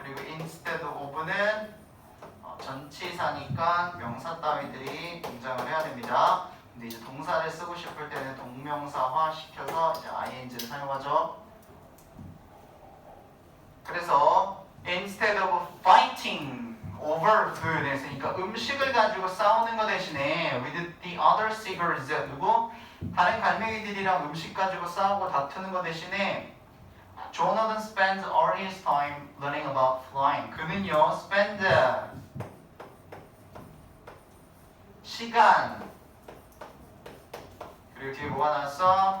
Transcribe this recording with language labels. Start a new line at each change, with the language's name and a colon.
Korean: 그리고 instead of는 전치사니까 명사 따위들이 등장을 해야 됩니다. 근데 이제 동사를 쓰고 싶을 때는 동명사화 시켜서 이제 ing를 사용하죠. 그래서
English: instead of fighting over food
Korean: 했으니까 음식을 가지고 싸우는 거 대신에
English: with the other seagulls
Korean: 누구? 다른 갈매기들이랑 음식 가지고 싸우고 다투는 거 대신에
English: Jonathan spends all his time learning about flying.
Korean: 그는요 spend 시간 그리고 뒤에 뭐가 나왔어?